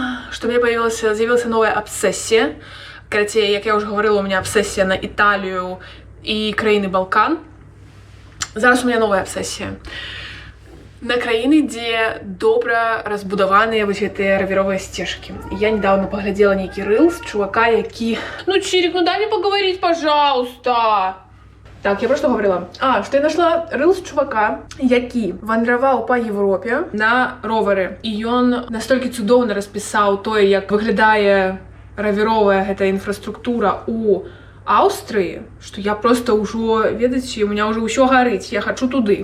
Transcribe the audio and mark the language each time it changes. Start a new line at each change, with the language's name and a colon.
Belarusian: Што у мяне з'явілася новая абсесія. Карацей, як я ўжо гаварыла, у мяне абсесія на Італію і краіны Балкан. Зараз у мяне новая абсесія. На краіны, дзе добра разбудаваныя вось гэтыя равіровыя сцежкі. Я недавно паглядзела нейкі рылс чувака, які...
Russian: Чирик, дай мне поговорить, пожалуйста!
Belarusian: Так, я про што гаварыла? Што я нашла рылс чувака, які вандраваў па Европе на ровары. І ён настолькі цудоўна распісаў тое, як выглядае равіровая гэта інфраструктура ў Аўстрыі, што я проста ўжо, ведаеце, у меня ўжо ўсё гарыць, я хачу туды.